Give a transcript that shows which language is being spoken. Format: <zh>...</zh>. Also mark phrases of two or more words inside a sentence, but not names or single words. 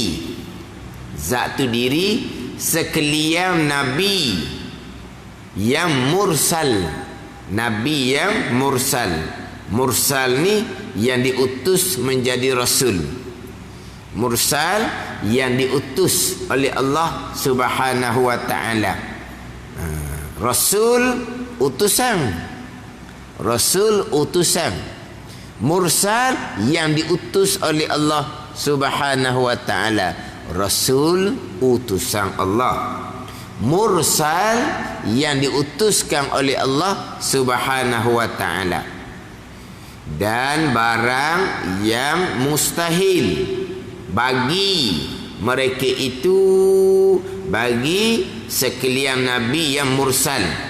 <ms>Zat tu diri sekalian nabi yang mursal. Nabi yang mursal. Mursal ni yang diutus menjadi rasul. Mursal yang diutus oleh Allah</ms> <ar>سبحانه وتعالى.</ar> <ms>Rasul utusan. Rasul utusan. Mursal yang diutus oleh Allah</ms> <ar>سبحانه وتعالى.</ar> <ms>Rasul utusan Allah. Mursal yang diutuskan oleh Allah</ms> <ar>سبحانه وتعالى.</ar> <ms>Dan barang yang mustahil bagi mereka itu, bagi sekalian nabi yang mursal.</ms>